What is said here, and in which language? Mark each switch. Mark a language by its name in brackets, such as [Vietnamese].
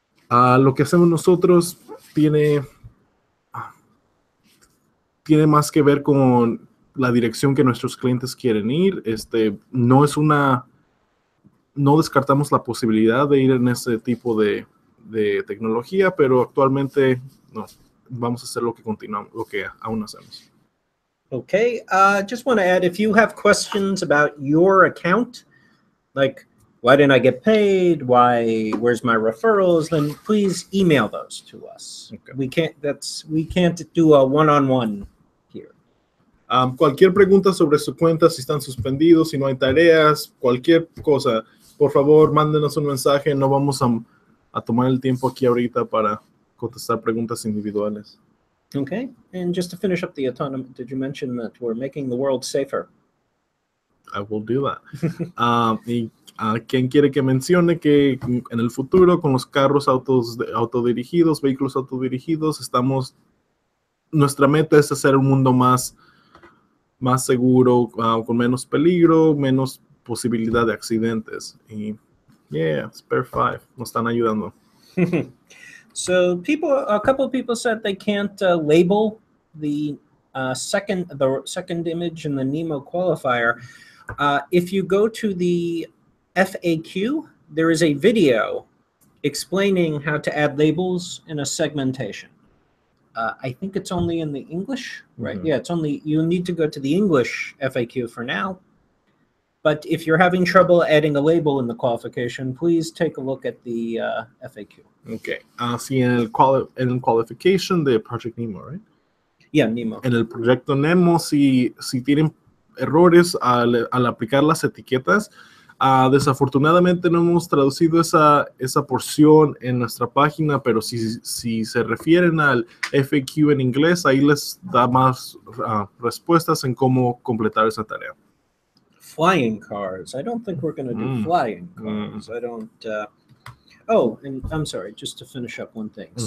[Spanish] Lo que hacemos nosotros tiene más que ver con la dirección que nuestros clientes quieren ir. No descartamos la posibilidad de ir en ese tipo de tecnología, pero actualmente no. Vamos a hacer lo que aún hacemos. [English] Okay, just want to add, if you have questions about your account, like why didn't I get paid, where's my referrals, then please email those to us. Okay. We can't do a one-on-one here. [Spanish] Cualquier pregunta sobre su cuenta, si están suspendidos, si no hay tareas, cualquier cosa, por favor, mándenos un mensaje. No vamos a tomar el tiempo aquí ahorita para contestar preguntas individuales. [English] Okay, and just to finish up the autonomy, did you mention that we're making the world safer? I will do that. [Spanish] Y ¿quién quiere que mencione que en el futuro con los carros autodirigidos, vehículos autodirigidos, nuestra meta es hacer un mundo más seguro, con menos peligro, menos posibilidad de accidentes. Y Spare5 nos están ayudando. [English] So a couple of people said they can't label the second image in the Nemo qualifier. If you go to the FAQ, there is a video explaining how to add labels in a segmentation. I think it's only in the English, right? Mm-hmm. Yeah, you need to go to the English FAQ for now. But if you're having trouble adding a label in the qualification, please take a look at the FAQ. [Spanish] Okay. Sí, en el qualification de Project Nemo, [English] right? Yeah, Nemo. [Spanish] En el proyecto Nemo, si tienen errores al aplicar las etiquetas, desafortunadamente no hemos traducido esa porción en nuestra página, pero si se refieren al FAQ en inglés, ahí les da más respuestas en cómo completar esa tarea. [English] Flying cars. I don't think we're going to do flying cars. I don't. Oh, and I'm sorry, just to finish up one thing. Mm-hmm.